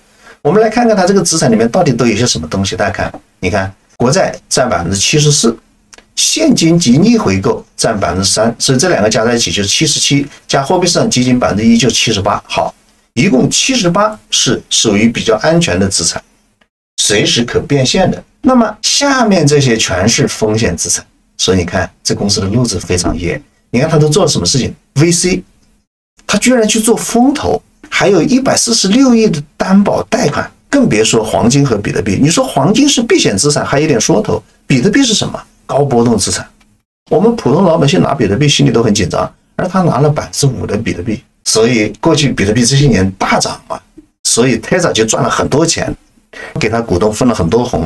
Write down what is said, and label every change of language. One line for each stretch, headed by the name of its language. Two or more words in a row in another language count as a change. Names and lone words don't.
Chinese: 我們來看看它這個資產裡面到底都有些什麼東西。大家看，你看，國債占74%，現金及逆回購占3%，所以這兩個加在一起就是77%，加貨幣市場基金1%就78%。好，一共78%是屬於比較安全的資產，隨時可變現的。那麼下面這些全是風險資產，所以你看這公司的路子非常野。你看他都做了什麼事情 ？VC，他居然去做風投。還有146億的擔保貸款，更別說黃金和比特幣。你說黃金是避險資產，還有點說頭；比特幣是什麼？高波動資產。我們普通老百姓拿比特幣心裡都很緊張，而他拿了5%的比特幣，所以過去比特幣這些年大漲嘛，所以 Tesla 就賺了很多錢，給他股東分了很多紅。